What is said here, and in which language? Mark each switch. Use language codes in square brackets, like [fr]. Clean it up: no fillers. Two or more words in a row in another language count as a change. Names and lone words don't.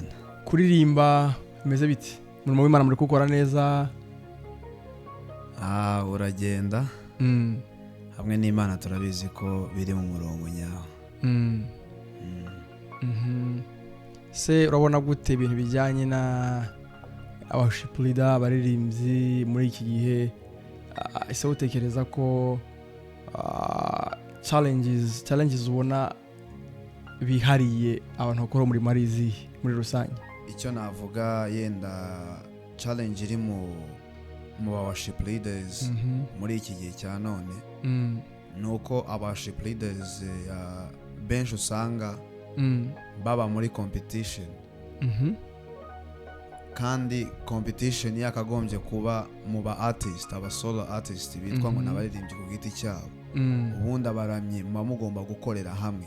[rw] Kuririmba bimeze biti? Umurimo w'Imana muri gukora neza? Uragenda. Hamwe n'Imana turabizi ko biri mu murongo nyawo. Se urabona gute ibintu bijyanye na [en] worship leader, [rw] abaririmbyi muri iki gihe? Ese utekereza ko challenges ubona bihariye abantu bakora umurimo ari izihe muri rusange? Icyo navuga yenda challenge iri mu [en] worship leaders [rw] muri iki gihe cya none, nuko [en] worship leaders [rw] benshi usanga baba muri competition, kandi competition yakagombye kuba mu ba artist, aba [en] solo artist [rw] bitwa ngo nabaririmbyi ku giti cyabo. Ubundi abaramyi mugomba gukorera hamwe.